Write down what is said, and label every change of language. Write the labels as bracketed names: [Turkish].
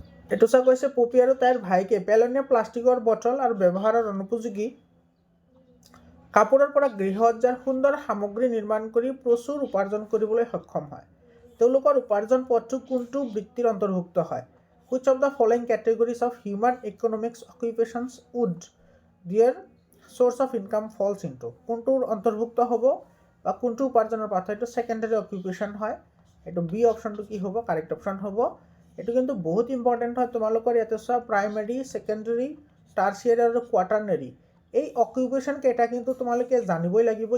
[Assamese] এইটো চোৱা, কৈছে পপি আৰু তাইৰ ভাইকে পেলনীয়া প্লাষ্টিকৰ বটল আৰু ব্যৱহাৰৰ অনুপযোগী কাপোৰৰ পৰা গৃহসজ্জাৰ সুন্দৰ সামগ্ৰী নিৰ্মাণ কৰি প্ৰচুৰ উপাৰ্জন কৰিবলৈ সক্ষম হয়। তেওঁলোকৰ উপাৰ্জন পথটো কোনটো বৃত্তিৰ অন্তৰ্ভুক্ত হয়? [English] Which of the following categories of human economics occupations would their source of income falls into? [Assamese] কোনটোৰ অন্তৰ্ভুক্ত হ'ব বা কোনটো উপাৰ্জনৰ পাথ? এইটো ছেকেণ্ডাৰী অকুপেশ্যন হয়। এইটো বি অপশ্যনটো কি হ'ব? কাৰেক্ট অপশ্যন হ'ব। এইটো কিন্তু বহুত ইম্পৰ্টেণ্ট হয়। তোমালোকৰ ইয়াতে চোৱা, প্ৰাইমেৰী, ছেকেণ্ডাৰী, টাৰ্চিয়াৰী আৰু কোৱাটাৰ্নাৰী, এই অকুপেশ্যন কেইটা কিন্তু তোমালোকে জানিবই লাগিব।